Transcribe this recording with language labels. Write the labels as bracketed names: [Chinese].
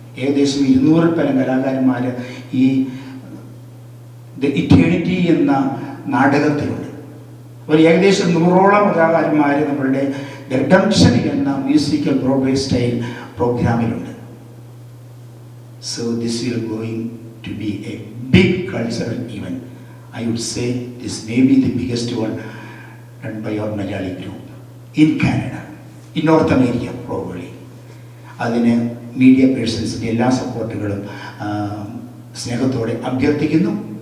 [Malayalam] ഏകദേശം 200 പരം കലാകാരന്മാർ ഈ ദ ഇറ്റേണിറ്റി എന്ന നാടകത്തിലുണ്ട്. ഒരു ഏകദേശം 100ഓളം കലാകാരന്മാർ നമ്മളുടെ റിഡംപ്ഷൻ എന്ന musical Broadway style പ്രോഗ്രാമിലുണ്ട്. [English] So this will going to be a big cultural event. I would say this may be the biggest one done by our Malayali group in Canada, in North America probably. [Malayalam] അതിന് media പേഴ്സൺസിൻ്റെ എല്ലാ സപ്പോർട്ടുകളും സ്നേഹത്തോടെ അഭ്യർത്ഥിക്കുന്നു.